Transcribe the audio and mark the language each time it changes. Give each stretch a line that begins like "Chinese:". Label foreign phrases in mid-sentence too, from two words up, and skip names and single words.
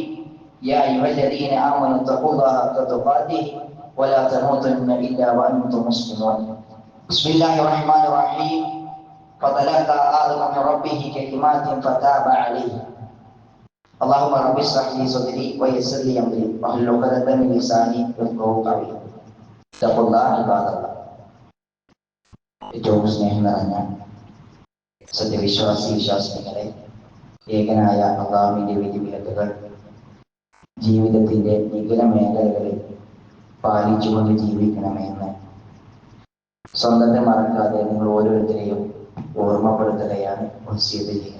Arabic: يا أيها الذين آمنوا اتقوا الله حق تقاته ولا تموتن إلا وأنتم مسلمون. بسم الله الرحمن الرحيم. فتلقى آدم من ربه كلمات فتاب عليه. اللهم رب اشرح لي صدري ويسر لي أمري واحلل عقدة من لساني يفقهوا قولي. اتقوا الله عباد الله.
Malayalam: ഏറ്റവും സ്നേഹം നിറഞ്ഞ വിശ്വാസികളെ, ഏകനായ അല്ലാഹുവിന്റെ വിധിവിലക്കുകൾ ജീവിതത്തിന്റെ വിപുല മേഖലകളിൽ പാലിച്ചുകൊണ്ട് ജീവിക്കണമെന്ന് സ്വന്തത്തെ മറക്കാതെ നിങ്ങൾ ഓരോരുത്തരെയും ഓർമ്മപ്പെടുത്തുകയാണ്, വസിയത്ത് ചെയ്യുകയാണ്.